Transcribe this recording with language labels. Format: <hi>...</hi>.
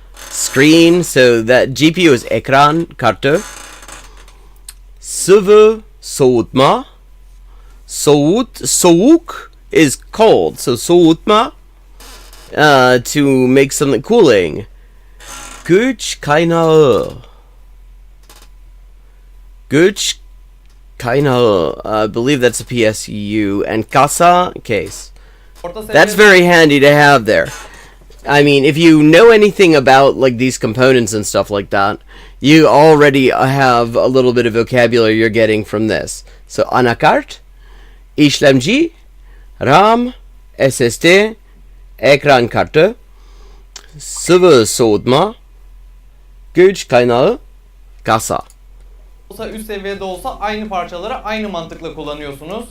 <en>Screen, so that GPU is ekran kartı.</en> <tr>Sıvı soğutma.</tr> <en>Soğuk is cold, so soğutma, to make something cooling.</en> <tr>Güç kaynağı. Güç kaynağı.</tr> <en>I believe that's a PSU. And kasa, case. That's very handy to have there. I mean, if you know anything about like these components and stuff like that, you already have a little bit of vocabulary you're getting from this.</en> <tr>So anakart, işlemci, RAM, SSD, ekran kartı, sıvı soğutma, güç kaynağı, kasa. üst seviyede olsa aynı parçaları aynı mantıkla kullanıyorsunuz.</tr>